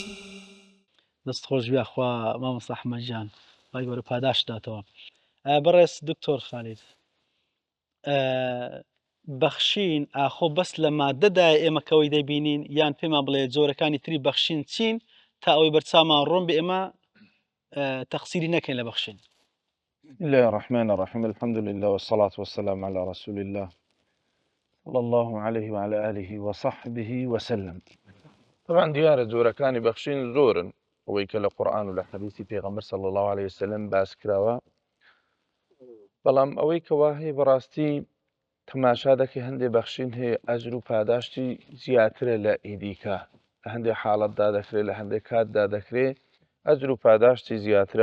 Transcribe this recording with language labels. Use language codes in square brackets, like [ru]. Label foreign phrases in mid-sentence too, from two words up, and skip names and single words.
[ckb] دەست خۆش بیاخوا مامۆستا ئەحمەدجان وای گەورە پاداش داتەوە بەڕێز دکتۆر خالید بەخشین ئاخۆ بەس لە مادەدای ئێمەکەوەی دەبینین یان پێمان بڵێ جۆرەکانی تری بەخشین چین تا ئەوەی بەرچامان ڕۆم بێ ئێمە تەقسیری نەکەین لە بەخشین [ar] بسم الله الرحمن الرحيم الحمد لله والصلاة والسلام على رسول الله صلى الله عليه وعلى آله وصحبه وسلم. [ckb] طبعا دیارە جۆرەکانی بەخشین زۆرن ئەوەی کە لە قورئان و لە حەدیثی پێغەمبەر [ar] صلی الله عليه وسلم [ckb] باس کراوە، بەڵام ئەوەی کەوا هەیە بەڕاستی تەماشا دەکەی هەندێک بەخشین هەیە ئەجر و پاداشتی زیاترە لە ئیدیکە، لە هەندێک حاڵەتدا دەکرێت، لە هەندێک کاتدا دەکرێت ئەجر و پاداشتی زیاترە.